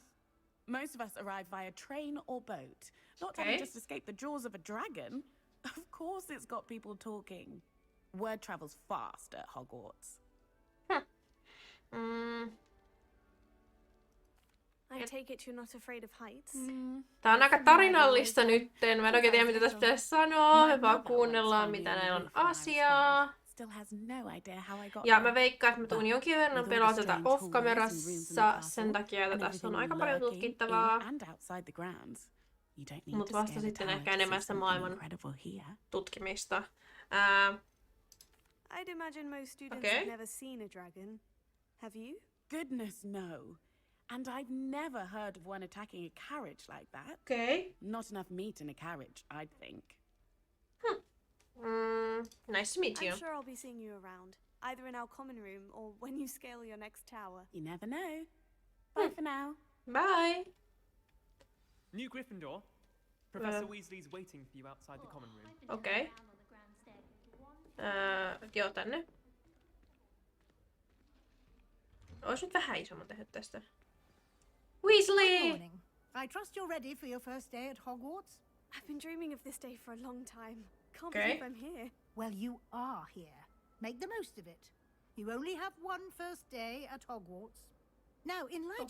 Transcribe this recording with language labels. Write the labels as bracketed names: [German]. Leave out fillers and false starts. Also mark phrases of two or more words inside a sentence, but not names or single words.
[English] Most of us arrive via train or boat. Not having Okay. just escaped the jaws of a dragon. Of course it's got people talking. Word travels fast at Hogwarts. I take it you're not afraid of heights? [Finnish] Tää on aika tarinallista nytten. Mä en oikein tiedä, mitä tässä pitäisi sanoa. Me vaan kuunnellaan, mitä näillä on asiaa. [English] Still has no idea how I got [Finnish] Ja [English] there. [Finnish] mä veikkaan, että mä tuun jonkin verran [English] With all [Finnish] pelaa [English] the [Finnish] tätä [English] strange hallways [Finnish] off-kamerassa [English] and rooms in the castle, [Finnish] sen takia, että [English] and [Finnish] tässä on [English] everything [Finnish] aika paljon [English] lurking [Finnish] tutkittavaa. [English] in and outside the grounds. You don't need [Finnish] Mut [English] to [Finnish] vasta [English] scale the [Finnish] sitten [English] tower [Finnish] ehkä [English] to see [Finnish] enemmän sitä [English] something maailman incredible here. [Finnish] tutkimista. [English] I'd imagine most students Okay. have never seen a dragon. Have you? Goodness no. And I've never heard of one attacking a carriage like that. [Finnish] Okei. [English] Not enough meat in a carriage, I'd think. Nice to meet you. I'm sure I'll be seeing you around, either in our common room or when you scale your next tower. You never know. Bye for now. Bye. New Gryffindor. Professor Weasley's waiting for you outside the common room. [Finnish] Okei. Joo, tänne. Ois nyt vähän isomman tehnyt tästä. [English] Weasley! Morning. I trust you're ready for your first day at Hogwarts? I've been dreaming of this day for a long time. Can't Okay. believe I'm here. Well, you are here. Make the most of it. You only have one first day at Hogwarts. Now, in light